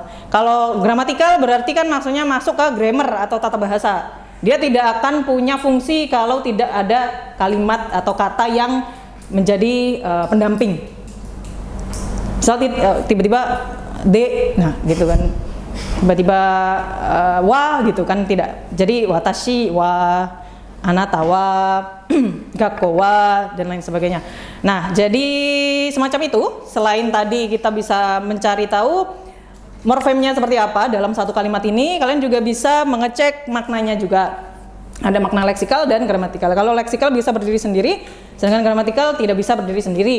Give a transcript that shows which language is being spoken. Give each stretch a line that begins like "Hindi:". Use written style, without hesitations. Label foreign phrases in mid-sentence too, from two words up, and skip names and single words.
Indonesian: Kalau gramatikal berarti kan maksudnya masuk ke grammar atau tata bahasa. Dia tidak akan punya fungsi kalau tidak ada kalimat atau kata yang menjadi pendamping. Misal tiba-tiba de, nah gitu kan. Tiba-tiba wa gitu kan tidak.
Japanese: Jadi 私は、あなたは、学校は
Indonesian: dan lain sebagainya. Nah, jadi semacam itu. Selain tadi kita bisa mencari tahu morfemnya seperti apa dalam satu kalimat ini, kalian juga bisa mengecek maknanya juga. Ada makna leksikal dan gramatikal. Kalau leksikal bisa berdiri sendiri, sedangkan gramatikal tidak bisa berdiri sendiri.